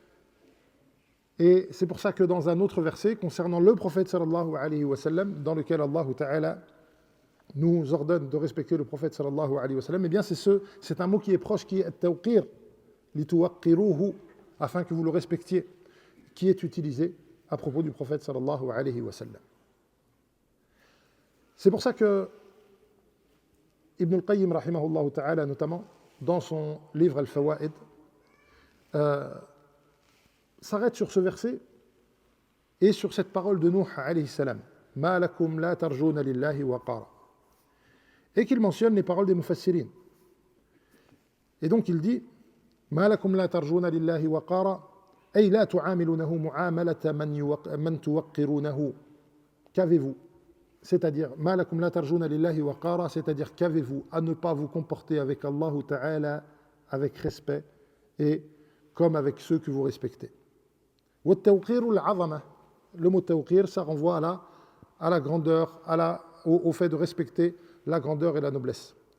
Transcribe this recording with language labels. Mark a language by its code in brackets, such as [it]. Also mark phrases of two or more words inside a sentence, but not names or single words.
[fr] Et c'est pour ça que dans un autre verset concernant le prophète [ar] صلى الله عليه وسلم, [fr] dans lequel [ar] الله تعالى [fr] nous ordonne de respecter le prophète [ar] صلى الله عليه وسلم, [fr] eh bien c'est un mot qui est proche, qui est [ar] التوقير لتوقروه, [fr] afin que vous le respectiez, qui est utilisé à propos du prophète [ar] صلى الله عليه وسلم. [fr] C'est pour ça que Ibn al-Qayyim [ar] رحمه الله تعالى, [fr] notamment dans son livre Al-Fawaid, s'arrête sur ce verset et sur cette parole de Nuh [ar] عليه السلام, ما لكم لا ترجون لله وقارا, [fr] et qu'il mentionne les paroles des mufassirin. Et donc il dit [ar] ما لكم لا ترجون لله وقارا أي لا تعاملونه معاملة من توقرونه. [fr] Qu'avez-vous? [ar] C'est-à-dire ما لكم لا ترجون لله وقارا, [fr] c'est-à-dire qu'avez-vous à ne pas vous comporter avec [ar] الله تعالى [fr] avec respect et comme avec ceux que vous respectez. Le mot tawqir, ça renvoie à la grandeur, au fait de respecter la grandeur et la noblesse.